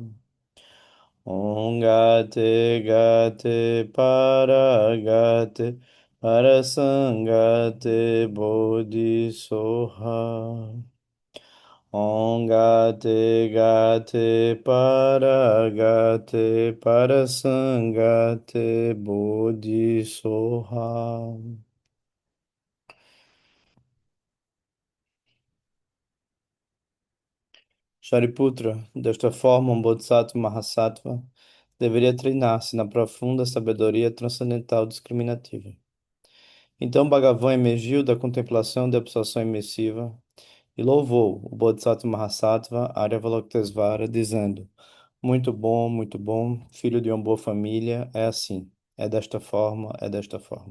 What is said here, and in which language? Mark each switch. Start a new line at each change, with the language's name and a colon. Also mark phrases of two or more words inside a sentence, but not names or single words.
Sanskrit: Om gate gate parasangate buddhi soha. Om gate gate parasangate buddhi soha.
Portuguese: Shariputra, desta forma, um
Sanskrit: Bodhisattva Mahasattva
Portuguese: deveria treinar-se na profunda sabedoria transcendental discriminativa. Então Bhagavan emergiu da contemplação da absorção imersiva e louvou o
Sanskrit: Bodhisattva Mahasattva Aryavalokitesvara,
Portuguese: dizendo: muito bom, filho de uma boa família, é assim, é desta forma, é desta forma.